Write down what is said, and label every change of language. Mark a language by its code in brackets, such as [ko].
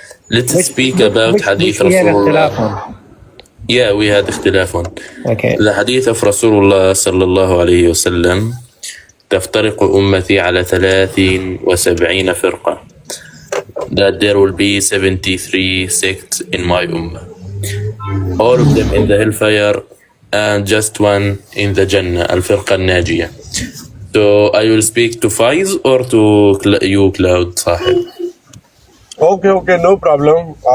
[en] Let's speak about Hadith Rasulullah. Yeah, we had اختلاف. Okay. The Hadith of Rasulullah [ar] صلى الله عليه وسلم تفترق أمتي على 73 فرقة. [en] That there will be 73 sects in my ummah. All of them in the hellfire and just one in the Jannah, al-firqa al-najiyah. So I will speak to Faiz or to you, Cloud Sahib? Okay, no problem.